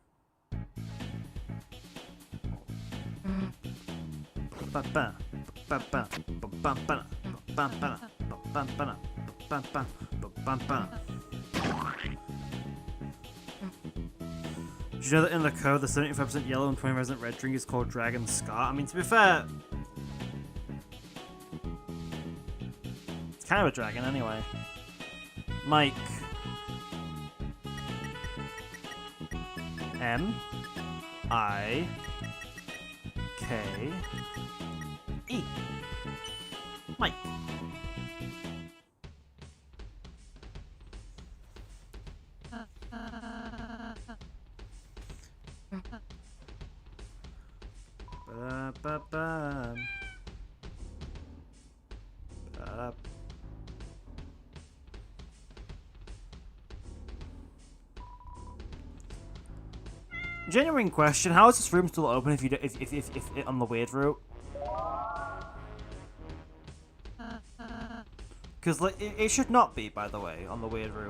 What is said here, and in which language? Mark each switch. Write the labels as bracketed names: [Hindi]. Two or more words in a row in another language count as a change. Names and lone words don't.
[English] Did you know that in the code, the 75% yellow and 20% red drink is called Dragon Scar? I mean, to be fair, it's kind of a dragon anyway. Mike. M-I-K-E. Mike. Ba-ba-ba. Ba-da. Genuine question: how is this room still open if you if on the weird route? Because like it should not be, by the way, on the weird route.